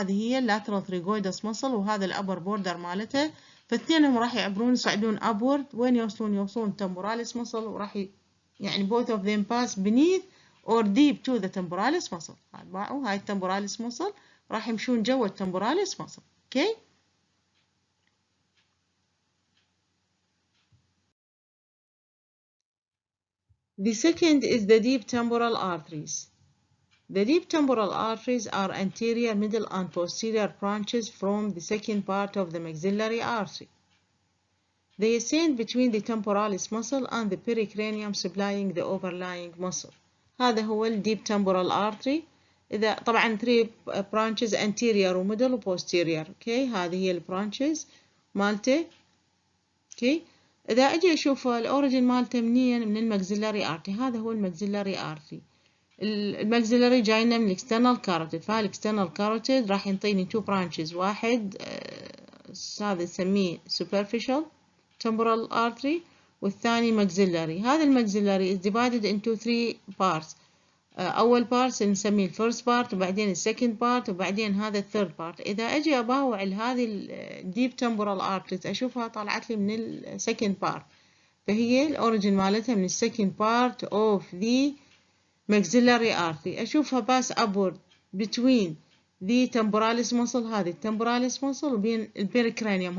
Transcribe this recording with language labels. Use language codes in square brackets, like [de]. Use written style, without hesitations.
[ar] هذه هي lateral trigoidus muscle وهذا الupper border مالتها، فاثنينهم راح يعبرون يصعدون upward. وين يوصلون [en] temporalis muscle، وراح يعني both of them pass beneath or deep to the temporalis muscle. [ar] هاي الtemporalis muscle راح يمشون جوا الtemporalis muscle. [en] okay. The second is the deep temporal arteries. The deep temporal arteries are anterior, middle and posterior branches from the second part of the maxillary artery. They ascend between the temporalis muscle and the pericranium supplying the overlying muscle. [ar] هذا هو ال deep temporal artery. إذا طبعا 3 branches anterior و middle و posterior. okay. هذه هي ال branches مالته. okay. إذا أجي أشوف الأوريجين مالته منين، من الماكسيلاري آرتري. هذا هو الماكسيلاري آرتري. الماكسيلاري جاينا من الاكسترنال كاروتيد، فالاكسترنال كاروتيد راح ينطيني تو برانشز. واحد هذا نسميه superficial temporal artery، والثاني maxillary. هذا الماكسيلاري [en] is divided into 3 parts. [ar] أول بارت نسميه الفيرست بارت، وبعدين السكند بارت، وبعدين هذا الثيرد بارت. إذا أجي أباوع هذه الديب تمبورال ارتريز أشوفها طلعت لي من السكند بارت، فهي الأوريجين مالتها من السكند بارت [en] of the maxillary artery. [ar] أشوفها باس upward between the temporalis muscle، هذه الtemporalis muscle، وبين البيريكرانيوم.